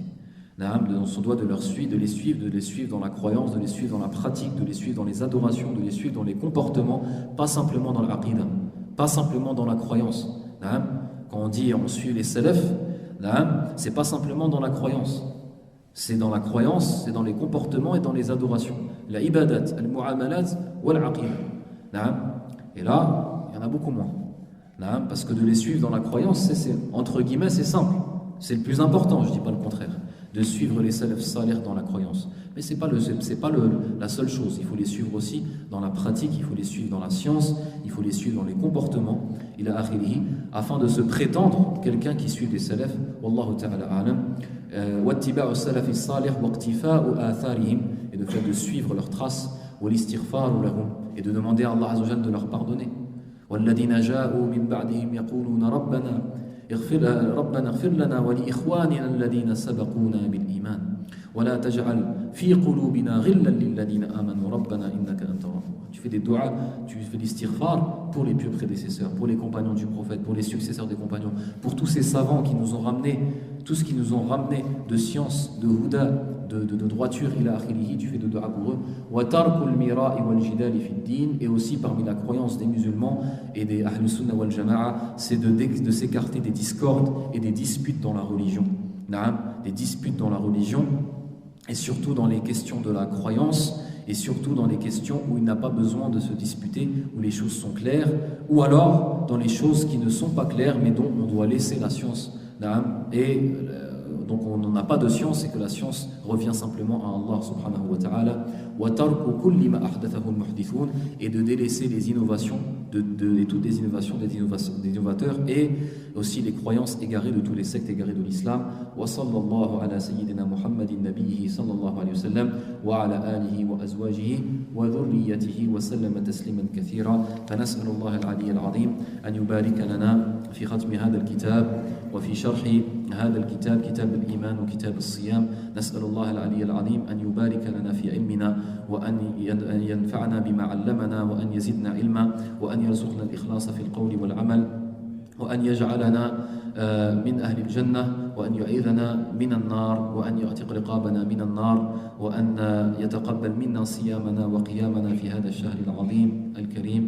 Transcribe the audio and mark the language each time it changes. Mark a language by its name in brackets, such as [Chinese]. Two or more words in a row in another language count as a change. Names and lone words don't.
[French] On se doit de les suivre dans la croyance, de les suivre dans la pratique, de les suivre dans les adorations, de les suivre dans les comportements, pas simplement dans l'aqidah, pas simplement dans la croyance. Quand on dit on suit les salafs, c'est pas simplement dans la croyance, c'est dans la croyance, c'est dans les comportements et dans les adorations. [Arabic] العبادات، المعاملات والعقيدة. [French] Et là, il y en a beaucoup moins. Parce que de les suivre dans la croyance, entre guillemets, c'est simple. C'est le plus important, je ne dis pas le contraire, de suivre les salafs salih dans la croyance. Mais ce n'est pas la seule chose. Il faut les suivre aussi dans la pratique, il faut les suivre dans la science, il faut les suivre dans les comportements, afin de se prétendre quelqu'un qui suit les salafs. [Arabic] والله تعالى أعلم. واتباع السلف الصالح واقتفاء آثارهم, [French] et de fait de suivre leurs traces, [Arabic] والاستغفار لهم, [French] et de demander à Allah [Arabic] عز وجل [French] de leur pardonner. [Arabic] والذين جاءوا من بعدهم يقولون ربنا اغفر لنا ولإخواننا الذين سبقونا بالإيمان ولا تجعل في قلوبنا غلا للذين آمنوا ربنا إنك أنت الرحمن. [French] Tu fais des du'as, tu fais l'istighfar pour les pieux prédécesseurs, pour les compagnons du prophète, pour les successeurs des compagnons, pour tous ces savants qui nous ont ramené, tout ce qui nous ont ramené de science, de huda, de droiture, [Arabic] إلى آخره, [French] tu fais de du'a pour eux. [Arabic] وترك المراء والجدال في الدين, [French] et aussi parmi la croyance des musulmans et des [Arabic] أهل السنة والجماعة, [French] c'est de s'écarter des discordes et des disputes dans la religion. Des disputes dans la religion, et surtout dans les questions de la croyance, et surtout dans les questions où il n'a pas besoin de se disputer, où les choses sont claires, ou alors dans les choses qui ne sont pas claires, mais dont on doit laisser la science. Et donc on n'a pas de science, et que la science revient simplement à Allah [Arabic] سبحانه وتعالى. [French] Et de délaisser les innovations, et toutes les innovations des innovateurs, et aussi les croyances égarées de tous les sectes égarés de l'islam. [Arabic] وصلى الله على سيدنا محمد نبيه صلى الله عليه وسلم وعلى آله وأزواجه وذريته وسلم تسليما كثيرا. فنسأل الله العلي العظيم أن يبارك لنا في ختم هذا الكتاب وفي شرح هذا الكتاب كتاب الإيمان وكتاب الصيام. نسأل الله العلي العظيم أن يبارك لنا في علمنا وأن ينفعنا بما علمنا وأن يزدنا علما وأن يرزقنا الإخلاص في القول والعمل وأن يجعلنا من أهل الجنة وأن يعيذنا من النار وأن يعتق رقابنا من النار وأن يتقبل منا صيامنا وقيامنا في هذا الشهر العظيم الكريم.